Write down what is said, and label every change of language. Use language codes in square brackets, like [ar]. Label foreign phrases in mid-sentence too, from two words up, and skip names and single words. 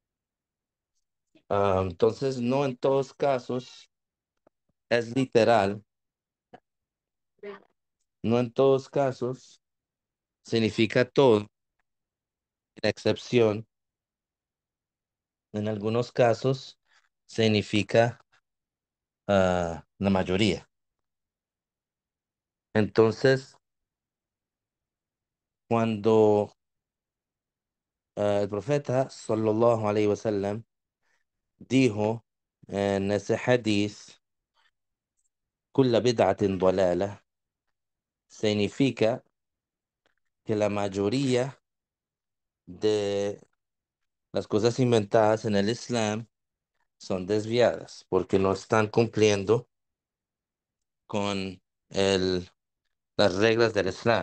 [es] Entonces, no en todos casos es literal, no en todos casos significa todo, la excepción, en algunos casos significa la mayoría. Entonces, cuando el profeta [ar] صلى الله عليه وسلم [es] dijo en ese hadith, [ar] "كل بدعة ضلالة", [es] significa que la mayoría de las cosas inventadas en el Islam son desviadas porque no están cumpliendo con el, las reglas del Islam.